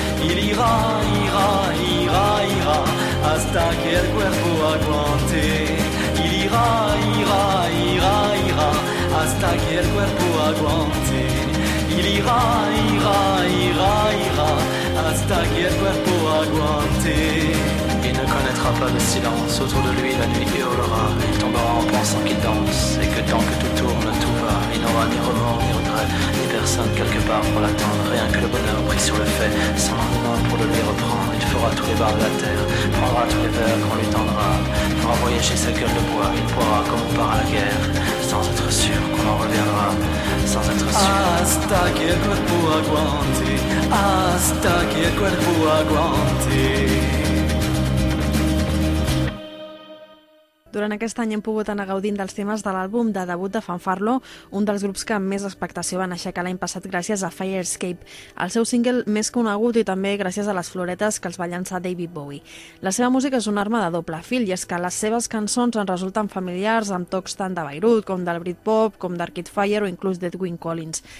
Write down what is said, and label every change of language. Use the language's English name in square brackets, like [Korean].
[French] Il ira, ira, ira, ira, [Spanish] hasta que el cuerpo aguante. [French] Il ira, ira, ira, ira, [Spanish] hasta que el cuerpo aguante. [French] Il ira, ira, ira, ira, [Spanish] hasta que el cuerpo aguante. [French] Il ne connaîtra pas de silence, autour de lui la nuit hurlera. Il tombera en pensant qu'il danse, et que tant que tout tourne, tout va. Il n'aura ni remords, ni regrets, ni personne quelque part pour l'attendre. Rien que le bonheur pris sur le fait, sans lendemain pour le lui reprendre. Il fera tous les bars de la terre, prendra tous les verres qu'on lui tendra. Il pourra voyager sa gueule de bois, il pourra comme on part à la guerre, sans être sûr qu'on en reviendra, sans être sûr. [Spanish] Hasta que el cuerpo aguante, hasta que el cuerpo aguante. [Catalan] Durant aquest any hem pogut anar gaudint dels temes de l'àlbum de debut de Fanfarlo, un dels grups que amb més expectació van aixecar l'any passat gràcies a Firescape, el seu single més conegut i també gràcies a les floretes que els va llançar David Bowie. La seva música és una arma de doble fil i és que les seves cançons en resulten familiars amb tocs tant de Beirut com del Britpop, com d'Arcade Fire o inclús d'Edwin Collins.